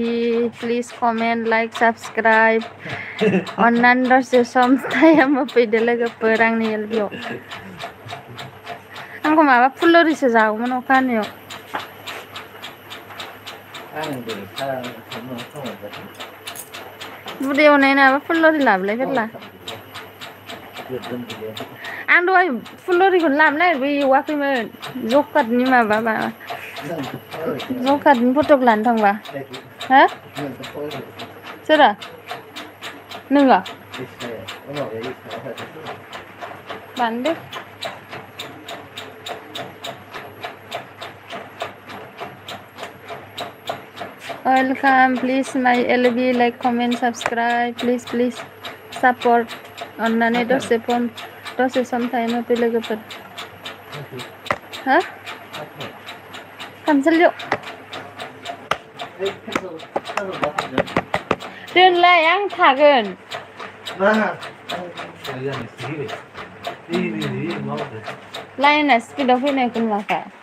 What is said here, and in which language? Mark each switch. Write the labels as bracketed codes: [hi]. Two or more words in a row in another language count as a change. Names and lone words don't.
[en] Please comment, like, subscribe. [brx] Onnan dose [en] som time [brx] fैदो लोगोफोर आंनि LB-आव. आंखौ माबा फुलरिसो जागौमोन अखानियाव. बुदे एवनाय नाबा फुलरि लाबोलाय फेरला. आं दहाय फुलरिखौनो लाबोनो नागिरबाय एवाखैमोन जकातनि माबा जकातनि फटक लानो थांबा हो सोरो नोङो बान्दो [en] welcome please my LB like comment subscribe please support [brx] अन्नानै दसे [en] some time [brx] होफै लोगोफोर हा खामसालियाव दोनलाय आं थागोन लाइना स्पिडआव फैनायखौ नुवाखै